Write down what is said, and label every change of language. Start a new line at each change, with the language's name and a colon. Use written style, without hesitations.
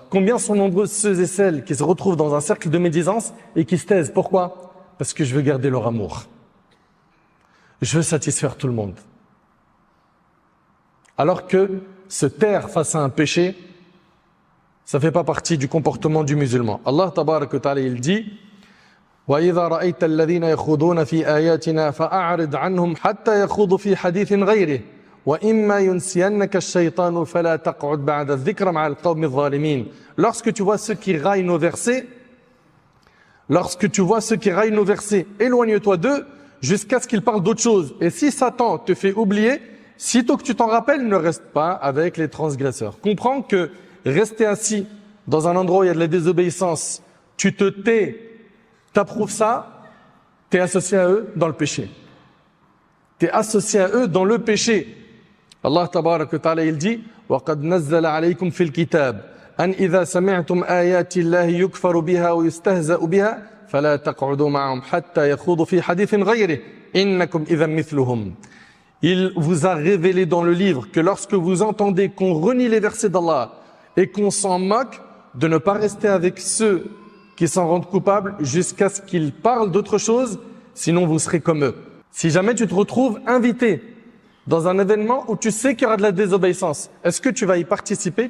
French: Combien sont nombreux ceux et celles qui se retrouvent dans un cercle de médisance et qui se taisent? Pourquoi? Parce que je veux garder leur amour. Je veux satisfaire tout le monde. Alors que se taire face à un péché, ça fait pas partie du comportement du musulman.
Arabic: Allah tabarak wa ta'ala,
French: il dit:
Arabic: وَإِذَا رَأَيْتَ الَّذِينَ يَخُوضُونَ فِي آيَاتِنَا فَأَعْرِضْ عَنْهُمْ حَتَّى يَخُوضُوا فِي حَدِيثٍ غَيْرِهِ وَإِمَّا يُنْسِيَنَّكَ الشَّيْطَانُ فَلَا تَقْعُدْ بَعْدَ الذِّكْرِ مَعَ الْقَوْمِ الظَّالِمِينَ.
French: Lorsque tu vois ceux qui raillent nos versets, éloigne-toi d'eux jusqu'à ce qu'ils parlent d'autre chose. Et si Satan te fait oublier, sitôt que tu t'en rappelles, ne reste pas avec les transgresseurs. Comprends que rester assis dans un endroit où il y a de la désobéissance, tu te tais, t'approuves ça, t'es associé à eux dans le péché. T'es associé à eux dans le péché.
Arabic: Allah tabarak wa ta'ala,
French: il dit:
Arabic: وَقَدْ نَزَّلَ عَلَيْكُمْ فِي الْكِتَابِ أَنْ إِذَا سَمِعْتُمْ آيَاتِ اللَّهِ يُكْفَرُ بِهَا وَيُسْتَهْزَأُ بِهَا فَلَا تَقْعُدُوا مَعَهُمْ حَتَّى يَخُوضُوا فِي حَدِيثٍ غَيْرِهِ إِنَّكُمْ إِذًا مِثْلُهُمْ.
French: Il vous a révélé dans le livre que lorsque vous entendez qu'on renie les versets d'Allah et qu'on s'en moque, de ne pas rester avec ceux qui s'en rendent coupables jusqu'à ce qu'ils parlent d'autre chose, sinon vous serez comme eux. Si jamais tu te retrouves invité dans un événement où tu sais qu'il y aura de la désobéissance, est-ce que tu vas y participer?